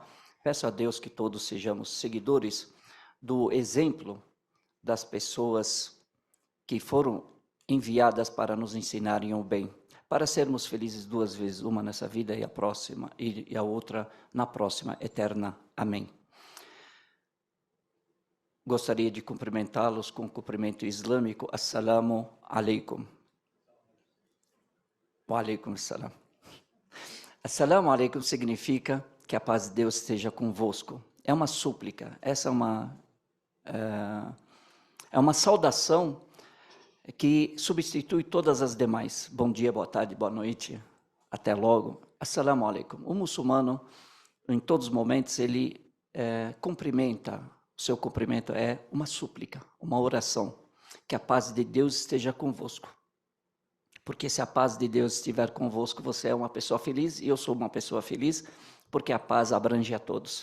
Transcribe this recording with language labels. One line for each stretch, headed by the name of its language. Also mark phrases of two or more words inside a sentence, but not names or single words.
Portuguese: Peço a Deus que todos sejamos seguidores do exemplo das pessoas que foram enviadas para nos ensinarem o bem, para sermos felizes 2 vezes, uma nessa vida e a próxima, e a outra na próxima, eterna. Amém. Gostaria de cumprimentá-los com o cumprimento islâmico.
Arabic: السلام عليكم. وعليكم السلام. السلام عليكم
Portuguese: significa que a paz de Deus esteja convosco. É uma súplica, essa é uma saudação que substitui todas as demais. Bom dia, boa tarde, boa noite, até logo.
Arabic: السلام عليكم.
Portuguese: O muçulmano, em todos os momentos, ele cumprimenta, o seu cumprimento é uma súplica, uma oração, que a paz de Deus esteja convosco. Porque se a paz de Deus estiver convosco, você é uma pessoa feliz, e eu sou uma pessoa feliz, porque a paz abrange a todos.